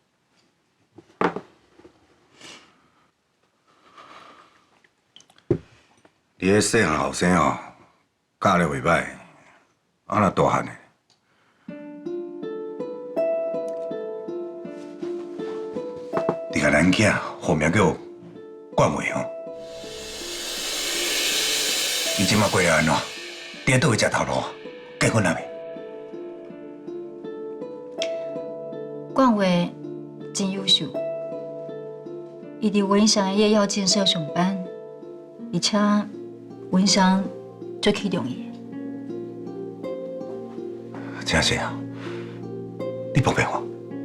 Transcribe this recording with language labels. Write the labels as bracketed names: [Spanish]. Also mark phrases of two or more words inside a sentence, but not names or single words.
[Min Nan Chinese] 你迄细汉后生哦，教了袂歹，啊若大汉的，你甲咱囝后面叫冠伟哦，伊即马过来安怎？伫倒位食头路啊？结婚了没？冠伟真优秀，伊伫文祥的夜药建设上班，而且文祥最器重伊。真是啊，你不骗我？